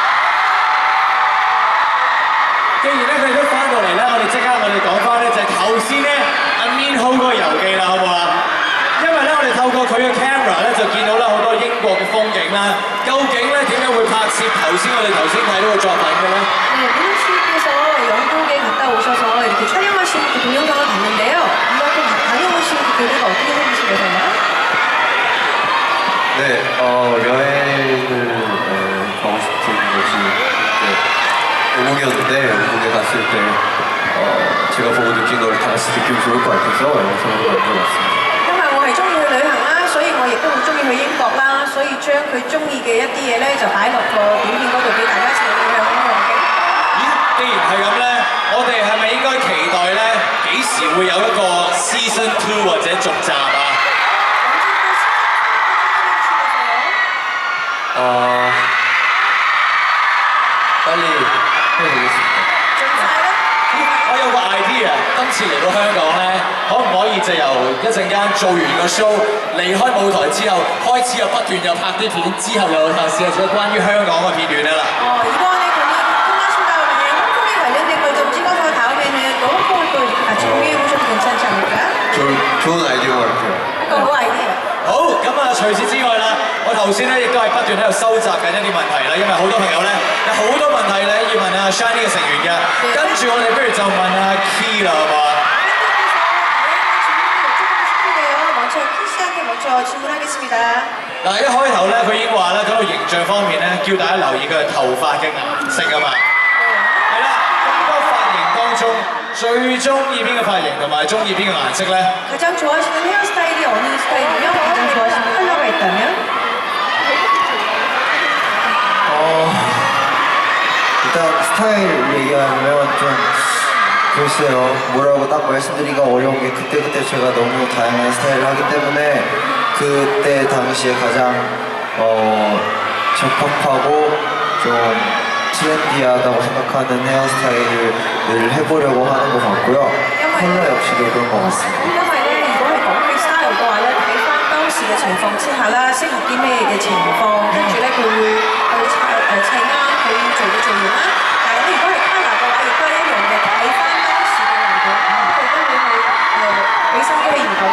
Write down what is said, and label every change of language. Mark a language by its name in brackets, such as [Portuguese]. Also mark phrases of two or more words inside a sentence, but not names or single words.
[Cantonese] 既然咧佢哋都翻到嚟咧，我哋講翻咧就係頭先咧阿 Min Ho 嗰個遊記啦，好唔好啊？因為咧我哋透過佢嘅 camera 咧就見到啦好多英國嘅風景啦。究竟咧點樣會拍攝我哋頭先睇到嘅作品嘅咧？ [Korean] 네, 민호 씨께서 영국에 갔다 오셔서 이렇게 촬영하신 그 동영상을 봤는데요. 이렇게 다녀오신 그 교류가 어떻게 생기시려서요? 네, 여행을 가고 싶은 곳이 외국이었는데 외국에 갔을 때 제가 보고 느낀 걸 다 같이 느끼면 좋을 것 같아서 영상으로 만들어봤습니다. [Cantonese] 因為我係中意去旅行啦，所以我亦都好中意去英國啦，所以將佢中意嘅一啲嘢咧就擺落個短片嗰度俾大家一齊去享用嘅。咦，既然係咁咧，我哋係咪應該期待咧幾時會有一個 Season 2或者續集啊？ [Korean] 빨리 해야 되겠습니다. [Cantonese] 盡快啦！我有個 idea，今次嚟到香港咧，可唔可以就由一陣間做完個 show，離開舞台之後，開始又不斷又拍啲片，之後又試下做關於香港嘅片段啦。 [Korean] 이번에 끝나신 다음에 홍콩에 관련된 걸 좀 찍어서 다음에는 또 홍콩을 또 이렇게 같이 공유해보셔도 괜찮지 않을까요? 좋은 아이디어 같아요. [Cantonese] 一個好 idea。好，咁啊，除此之外啦，我頭先咧亦都係不斷喺度收集緊一啲問題啦，因為好多朋友咧有好多問題咧要問阿 Shiny 嘅成員嘅，跟住我哋不如就問阿 Key 啦，好唔好啊？ [Korean] 먼저 키 씨한테 먼저 질문하겠습니다. [Cantonese] 嗱，一開頭咧佢已經話咧講到形象方面咧，叫大家留意佢頭髮嘅顏色啊嘛。係啦，咁多髮型當中最中意邊個髮型同埋中意邊個顏色咧？ [Korean] 가장 좋아하시는 헤어스타일이 어느 스타일이며 가장 좋아하시는 컬러가 있다면? 일단 스타일 얘기하면 좀 글쎄요 뭐라고 딱 말씀드리기가 어려운 게 그때그때 제가 너무 다양한 스타일을 하기 때문에 그때 당시에 가장 적합하고 좀 트렌디하다고 생각하는 헤어스타일을 늘 해보려고 하는 것 같고요. 컬러 역시도 그런 것 같습니다. [Cantonese] 因為咧，如果係講嘅 style 嘅話咧，睇翻當時嘅情況之下啦，適合啲咩嘅情況，跟住咧佢會去砌啱佢要做嘅造型啦。但係咧，如果係 colour 嘅話，亦都係一樣嘅，睇翻當時嘅環境，佢都會去俾心機去研究嘅。